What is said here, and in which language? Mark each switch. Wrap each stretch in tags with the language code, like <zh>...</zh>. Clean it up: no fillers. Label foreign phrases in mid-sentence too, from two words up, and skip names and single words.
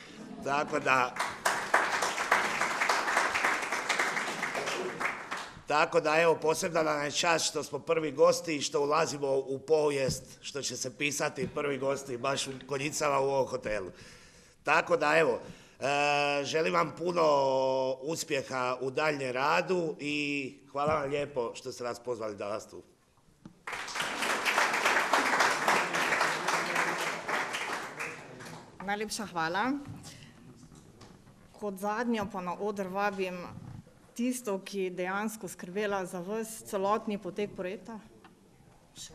<hr>Tako da evo, posebna nam je čast što smo prvi gosti i što ulazimo u povijest, što će se pisati prvi gosti baš u Konjicama u ovom hotelu. Tako da evo, želim vam puno uspjeha u daljnjem radu i hvala vam lijepo što ste nas pozvali danas tu.</hr> <sl>Najlepša hvala. Kot zadnjo pa na oder vabim tisto, ki dejansko skrbela za vas celotni potek projekta. Še?</sl>